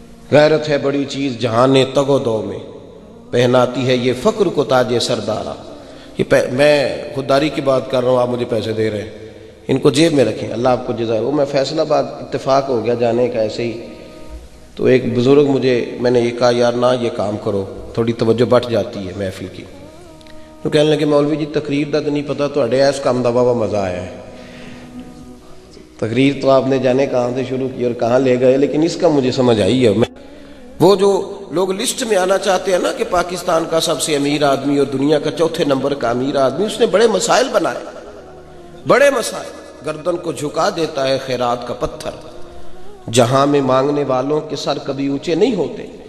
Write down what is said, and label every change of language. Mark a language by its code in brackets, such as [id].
[ur] غیرت ہے بڑی چیز جہان تگ و دو میں، پہناتی ہے یہ فقر کو تاج سردارا. میں خودداری کی بات کر رہا ہوں، آپ مجھے پیسے دے رہے ہیں، ان کو جیب میں رکھیں، اللہ آپ کو جزائے. وہ میں فیصل آباد اتفاق ہو گیا جانے کا ایسے ہی، تو ایک بزرگ میں نے یہ کہا یار نہ یہ کام کرو، تھوڑی توجہ بٹ جاتی ہے محفل کی. [pa] تو کہنے لگے مولوی جی تقریر دا تو نہیں پتا، تھوڑے اس کام دا بابا مزہ آیا ہے. [ur] تقریر تو آپ نے جانے کہاں سے شروع کی اور کہاں لے گئے، لیکن اس کا مجھے سمجھ آئی ہے. وہ جو لوگ لسٹ میں آنا چاہتے ہیں نا کہ پاکستان کا سب سے امیر آدمی اور دنیا کا چوتھے نمبر کا امیر آدمی، اس نے بڑے مسائل بنائے، بڑے مسائل. گردن کو جھکا دیتا ہے خیرات کا پتھر، جہاں میں مانگنے والوں کے سر کبھی اونچے نہیں ہوتے.